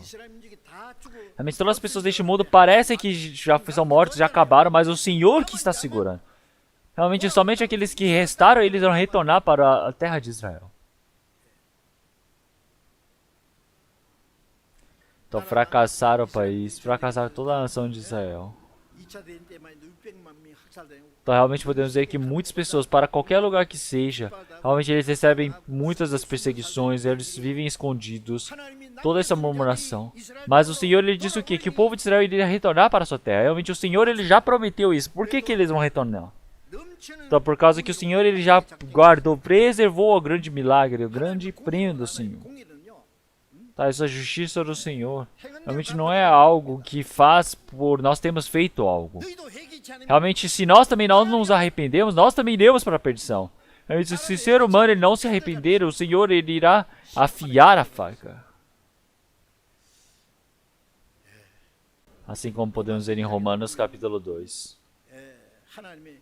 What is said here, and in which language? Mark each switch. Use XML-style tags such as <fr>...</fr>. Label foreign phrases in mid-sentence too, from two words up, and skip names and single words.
<pt>Realmente todas as pessoas deste mundo parecem que já são mortas, já acabaram, mas o Senhor que está segurando. Realmente, somente aqueles que restaram, eles vão retornar para a terra de Israel. Então, fracassaram o país, fracassaram toda a nação de Israel.</pt> <ko>2차 대전 때만 600만 명이 학살되고</ko> <pt>Então, realmente podemos dizer que muitas pessoas, para qualquer lugar que seja, realmente eles recebem muitas das perseguições, eles vivem escondidos, toda essa murmuração. Mas o Senhor, ele disse o quê? Que o povo de Israel iria retornar para a sua terra. Realmente, o Senhor, ele já prometeu isso. Por que eles vão retornar? Então, por causa que o Senhor, ele já guardou, preservou o grande milagre, o grande prêmio do Senhor.</pt> <ko>공의는요.</ko> <pt>Tá, essa justiça do Senhor realmente não é algo que faz por nós termos feito algo.</pt> <ko>너희도 회개치 않으면</ko> <pt>Realmente, se nós também não nos arrependemos, nós também iremos para a perdição. Realmente, se o ser humano ele não se arrepender, o Senhor ele irá afiar a faca. Assim como podemos ver em Romanos capítulo 2.</pt> <ko>하나님의</ko>